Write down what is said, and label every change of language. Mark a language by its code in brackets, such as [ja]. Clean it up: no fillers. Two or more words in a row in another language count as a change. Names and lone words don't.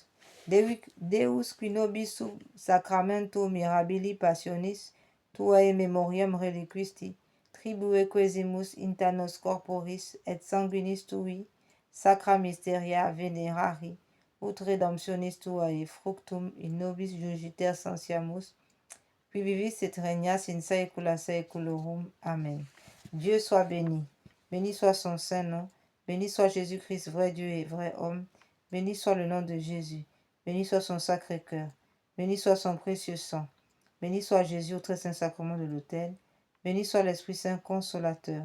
[la] Deus qui nobis sub sacramento mirabili passionis tuae memoriam reliquisti tribue quesimus inter nos corporis et sanguinis tui sacra mysteria venerari ut redemptionis tuae fructum in nobis jugiter sensiamus qui vivis et regnas in saecula saeculorum. [fr] Amen. Dieu soit béni. Béni soit son saint nom. Béni soit Jésus-Christ, vrai Dieu et vrai homme. Béni soit le nom de Jésus. Béni soit son sacré cœur. Béni soit son précieux sang. Béni soit Jésus au très saint sacrement de l'autel. Béni soit l'Esprit Saint consolateur.